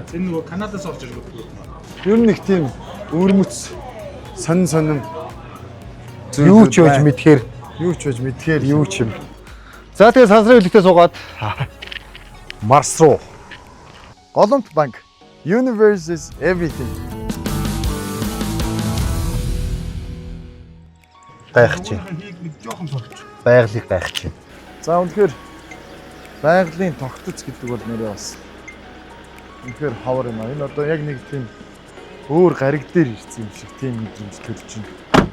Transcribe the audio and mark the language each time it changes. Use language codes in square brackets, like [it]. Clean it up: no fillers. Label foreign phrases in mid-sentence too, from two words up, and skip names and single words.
[mn] Энэ нөгөө Канадаас орж ирэх үү? Ер нь их тийм өрмөц сонин зүйл Юу ч гэж мэдхээр юу ч гэж мэдхээр юу ч юм. За тэгээ сансрын хэлхтээ суугаад Марс руу. Голомт банк. [en] Universe is everything. [mn] Гайх чи. Байгалыг гайх чи. За үнэхээр байгалийн тогтц гэдэг бол нэрээ бас үнэхээр ховор юм аа. Энэ одоо яг нэг тийм өөр гариг дээр ирсэн юм шиг тийм мэдрэмж төрж байна.